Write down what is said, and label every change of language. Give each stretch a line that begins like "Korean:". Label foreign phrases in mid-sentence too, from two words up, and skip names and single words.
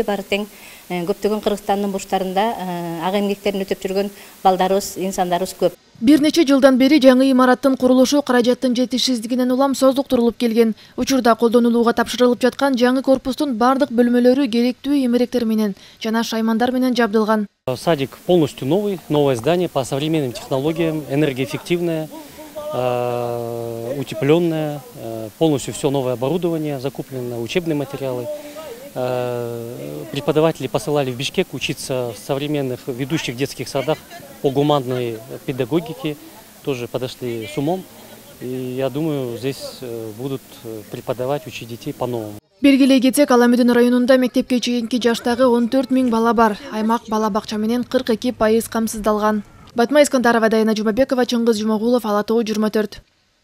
Kyrgyz: Баары тең көптөгөн Кыргызстандын бурчтарында ага эмгектерин өтөп жүргөн балдарыбыз, инсандарыбыз көп. Бир нече жылдан бери жаңы имараттын курулушу каражаттын жетишсиздигинен улам создуктурулуп келген. Учурда колдонулууга тапшырылып жаткан жаңы корпустун бардык бөлмөлөрү керектүү эмеректер менен жана шаймандар менен жабдылган.
Russian: Садик полностью новый, новое здание по современным технологиям, энергоэффективное, утепленное, полностью все новое оборудование закуплено, учебные материалы. Преподаватели посылали в Бишкек учиться в современных ведущих детских садах по гуманной педагогике, тоже подошли с умом. И я думаю, здесь будут преподавать, учить детей по-новому.
Kyrgyz: Белгилей кетсек, Аламудин районунда мектепке чейинки жаштагы 14 000 бала бар. Аймак бала бакча менен 42% камсыздалган. Батма Искандарова, Дайна Жумабекова, Чыңгыз Жумагулов, Ала Тоо 24.